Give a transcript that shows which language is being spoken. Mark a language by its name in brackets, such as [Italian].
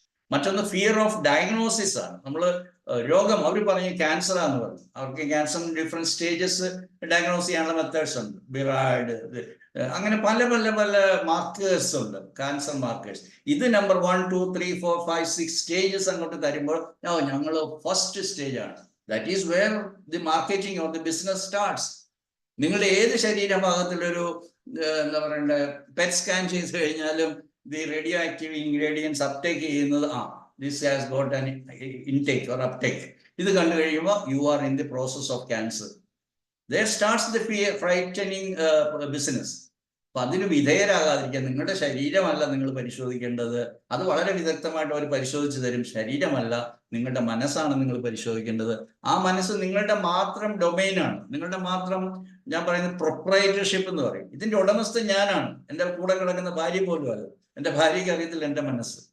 [Malayalam] മറ്റൊന്ന് [English] fear of diagnosis [Malayalam] ആണ്. നമ്മൾ രോഗം അവർ പറഞ്ഞ് ക്യാൻസർ ആണെന്ന് പറഞ്ഞു. അവർക്ക് ക്യാൻസറിന് ഡിഫറെന്റ് സ്റ്റേജസ് ഡയഗ്നോസ് ചെയ്യാനുള്ള മെത്തേഡ്സ് ഉണ്ട്. ബിറായ്ഡ്, അങ്ങനെ പല പല പല മാർക്കേഴ്സ് ഉണ്ട്, ക്യാൻസർ മാർക്കേഴ്സ്. ഇത് നമ്പർ 1, 2, 3, 4, 5, 6 സ്റ്റേജസ് അങ്ങോട്ട് തരുമ്പോൾ ഞങ്ങൾ ഫസ്റ്റ് സ്റ്റേജ് ആണ്. [English] That is where the marketing or the business starts. [Malayalam] നിങ്ങളുടെ ഏത് ശരീരഭാഗത്തിലൊരു എന്താ പറയണ്ടേ പെറ്റ് സ്കാൻ ചെയ്ത് കഴിഞ്ഞാലും [English] The radioactive ingredients uptake ചെയ്യുന്നത് this has got an intake or uptake. [Malayalam] ഇത് കണ്ടു കഴിയുമ്പോൾ [English] You are in the process of cancer. There starts the frightening business. [Malayalam] അപ്പൊ അതിന് വിധേയരാകാതിരിക്കാൻ നിങ്ങളുടെ ശരീരമല്ല നിങ്ങൾ പരിശോധിക്കേണ്ടത്. അത് വളരെ വിദഗ്ധമായിട്ട് അവർ പരിശോധിച്ച് തരും. ശരീരമല്ല, നിങ്ങളുടെ മനസ്സാണ് നിങ്ങൾ പരിശോധിക്കേണ്ടത്. ആ മനസ്സ് നിങ്ങളുടെ മാത്രം ഡൊമൈനാണ്, നിങ്ങളുടെ മാത്രം, ഞാൻ പറയുന്നത് പ്രൊപ്രൈറ്റർഷിപ്പ് എന്ന് പറയും. ഇതിന്റെ ഉടമസ്ഥൻ ഞാനാണ്. എൻ്റെ കൂടെ കിടക്കുന്ന ഭാര്യ പോലും അല്ല. എൻ്റെ ഭാര്യയ്ക്ക് അറിയത്തില്ല എൻ്റെ മനസ്സ്.